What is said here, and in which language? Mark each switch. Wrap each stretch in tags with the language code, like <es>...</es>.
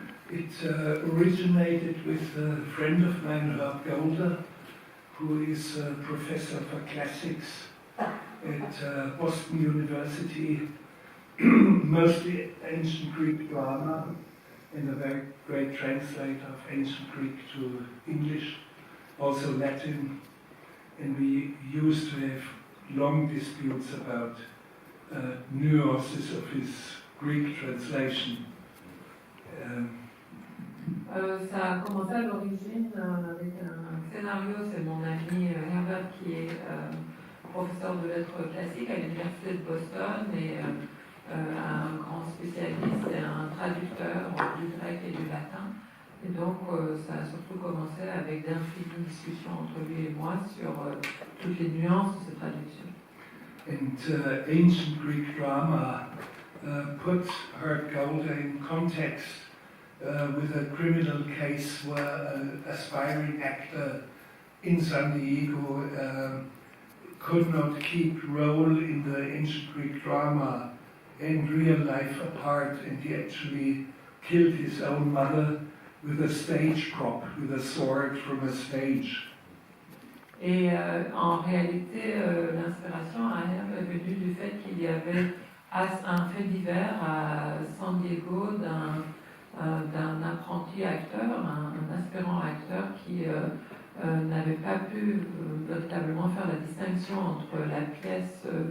<en>It originated with a friend of mine, Werner, who is a professor for classics at Boston University, mostly ancient Greek drama, and a very great translator of ancient Greek to English, also Latin. And we used to have long disputes about nuances of his Greek translation.</en> <fr>Ça a commencé à l'origine avec un scénario, c'est mon ami Herbert qui est professeur de lettres classiques à l'université de Boston et un grand spécialiste et un traducteur du grec et du latin. Et donc ça a surtout commencé avec d'infinies discussions entre lui et moi sur toutes les nuances de ces traductions.</fr> <en>And ancient Greek drama put Herzog in context with a criminal case where an aspiring actor in San Diego could not keep role in the ancient Greek drama and real life apart, and he actually killed his own mother with a stage prop, with a sword from a stage.</en> <fr>Et en réalité, l'inspiration est venue du fait qu'il y avait un fait divers à San Diego d'un apprenti acteur, un aspirant acteur qui n'avait pas pu véritablement faire la distinction entre la pièce</fr>